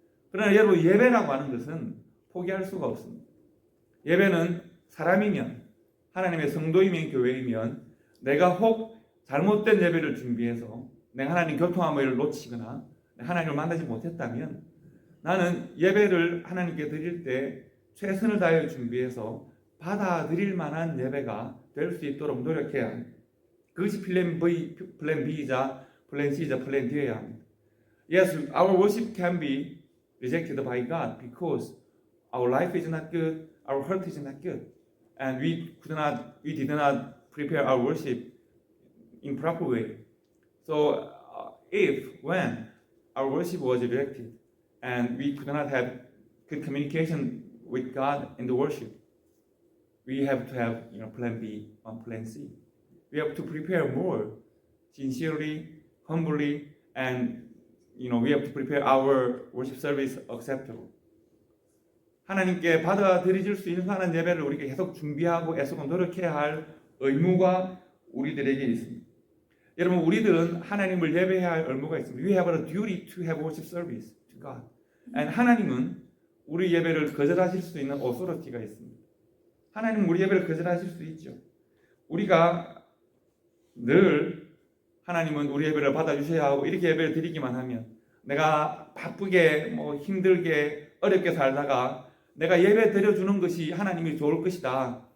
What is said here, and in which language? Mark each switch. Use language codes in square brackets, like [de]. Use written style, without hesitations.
[ko] 그러나 여러분, 예배라고 하는 것은 포기할 수가 없습니다. 예배는 사람이면 하나님의 성도이면 교회이면 내가 혹 잘못된 예배를 준비해서 내가 하나님 교통함을 놓치거나 하나님을 만나지 못했다면 나는 예배를 하나님께 드릴 때 최선을 다해 준비해서 받아들일 만한 예배가 될 수 있도록 노력해야 합니다. 그것이 플랜 B이자 플랜 C이자 플랜 D여야 합니다. [en] Yes, our worship can be rejected by God because our life is not good, our heart is not good, and we did not prepare our worship in proper way. So, when our worship was rejected and we could not have good communication with God in the worship, we have to have plan B and plan C. We have to prepare more sincerely, humbly, and we have to prepare our worship service acceptable. [ko] 하나님께 받아들여질 수 있는 하나님 예배를 우리가 계속 준비하고 애쓰고 노력해야 할 의무가 우리들에게 있습니다. 여러분 우리들은 하나님을 예배해야 할 의무가 있습니다. [en] We have a duty to have worship service to God. [ko] And 하나님은 우리 예배를 거절하실 수 있는 authority가 있습니다. 하나님은 우리 예배를 거절하실 수 있죠. 우리가 늘 하나님은 우리 예배를 받아주셔야 하고 이렇게 예배를 드리기만 하면 내가 바쁘게 뭐 힘들게 어렵게 살다가 내가 예배 드려주는 것이 하나님이 좋을 것이다.